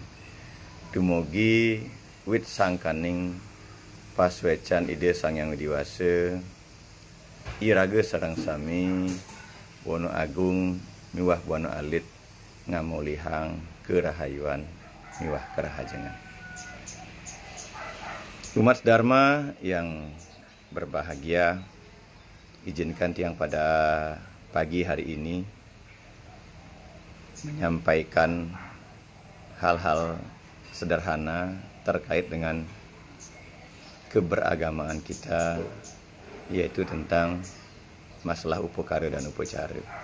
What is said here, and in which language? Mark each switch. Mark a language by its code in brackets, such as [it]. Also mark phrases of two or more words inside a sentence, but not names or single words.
[ban] Dumugi wit sangkaning paswecan ide Sang Hyang Widiwase irage sareng sami wono agung miwah wono alit ngamulihang kerahayuan miwah kerahajengan. [id] Umat Dharma yang berbahagia, izinkan tiang pada pagi hari ini menyampaikan hal-hal sederhana terkait dengan keberagamaan kita, yaitu tentang masalah upakara dan upacara.